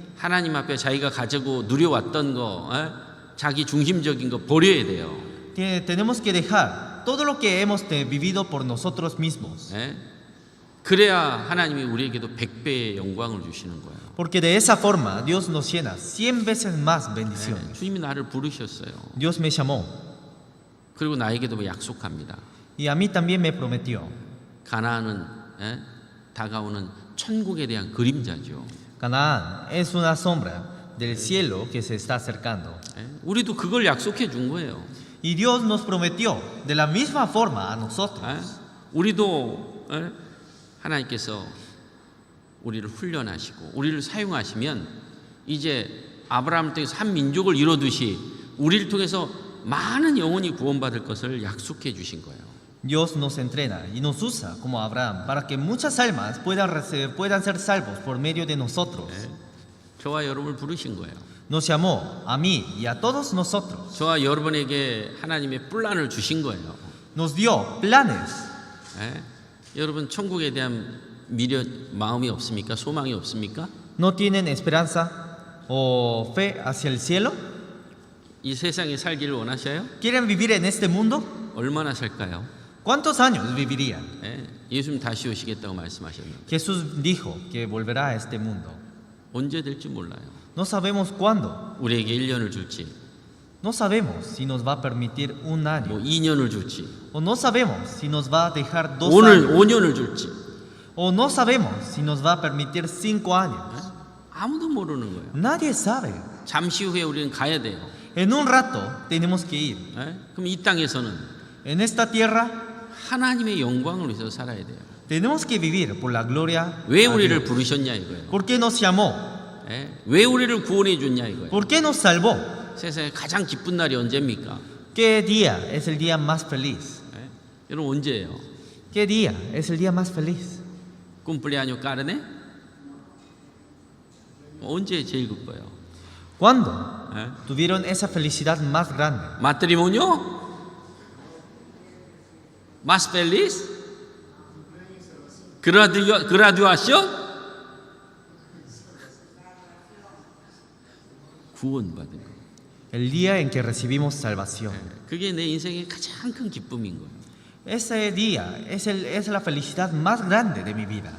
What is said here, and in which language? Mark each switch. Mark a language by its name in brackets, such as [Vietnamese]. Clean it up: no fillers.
[Korean] 하나님 앞에 자기가 가지고 누려왔던 거, 자기 중심적인 거 버려야 돼요. [Spanish] Tenemos que dejar todo lo que hemos vivido por nosotros mismos. [Korean] 예? 그래야 하나님이 우리에게도 100배의 영광을 주시는 거예요. [Spanish] Porque de esa forma Dios nos llena 100 veces más bendiciones. [Korean] 주님이 나를 부르셨어요. [Spanish] Dios me llamó [Korean] 그리고 나에게도 약속합니다. [Spanish] y a mí también me prometió. [Korean] 가나안은 다가오는 천국에 대한 그림자죠. [Spanish] Canaán es una sombra del cielo que se está acercando. [Korean] 우리도 그걸 약속해 준 거예요. [Spanish] Y Dios nos prometió de la misma forma a nosotros. [Korean] 우리도 하나님께서 우리를 훈련하시고 우리를 사용하시면 이제 아브라함을 통해서 한 민족을 이루듯이 우리를 통해서 많은 영혼이 구원받을 것을 약속해 주신 거예요. [Spanish] Dios nos entrena y nos usa como Abraham para que muchas almas puedan ser salvos por medio de nosotros. [Korean] 저와 여러분을 부르신 거예요. [Spanish] Nos llamó a mí y a todos nosotros. [Korean] 저와 여러분에게 하나님의 플랜을 주신 거예요. [Spanish] Nos dio planes. [Korean] 여러분 천국에 대한 마음이 없습니까? 소망이 없습니까? [Spanish] ¿No tienen esperanza o fe hacia el cielo? [Korean] 이 세상에 살기를 원하셔요? [Spanish] ¿Quieren vivir en este mundo? [Korean] 얼마나 살까요? [Spanish] ¿Cuántos años vivirían? [Korean] 예수님 다시 오시겠다고 말씀하셨는데 [Spanish] Jesús dijo que volverá a este mundo. [Korean] 언제 될지 몰라요. [Spanish] No sabemos cuándo. [Korean] 우리에게 1년을 줄지, [Spanish] No sabemos si nos va a permitir un [Korean] 뭐 [Spanish] año. [Korean] 2년을 줄지, [Spanish] O no sabemos si nos va a dejar 2 [Korean] 오늘 [Spanish] años. [Korean] 5년을 줄지, [Spanish] O no sabemos si nos va a permitir 5 años. [Korean] 아무도 모르는 거예요. [Spanish] Nadie sabe. [Korean] 잠시 후에 우리는 가야 돼요. [Spanish] En un rato tenemos que ir. [Korean] 그럼 이 땅에서는 [Spanish] En esta tierra [Korean] 하나님의 영광을 위해서 살아야 돼요. [Spanish] tenemos que vivir por la gloria [Korean] 왜 [Spanish] a [Korean] 우리를 [Spanish] Dios. [Korean] 부르셨냐 이거예요. [Spanish] ¿Por qué nos llamó? [Korean] 왜 우리를 구원해 줬냐 이거예요. [Spanish] ¿Por qué nos salvó? [Korean] 세상에 가장 기쁜 날이 언제입니까? [Spanish] ¿Qué día es el día más feliz? [Korean] 여러분 언제예요? [Spanish] ¿Qué día es el día más feliz? 쿰플레아뇨 까르네? [Korean] 언제 제일 기뻐요? [Spanish] ¿Cuándo tuvieron esa felicidad más grande? 마트리모니오? Más feliz? graduación? [Korean] 구원받은 거. [Spanish] El día en que recibimos salvación. [Korean] 그게 내 인생의 가장 큰 기쁨인 거예요. [Spanish] Ese día es la felicidad más grande de mi vida.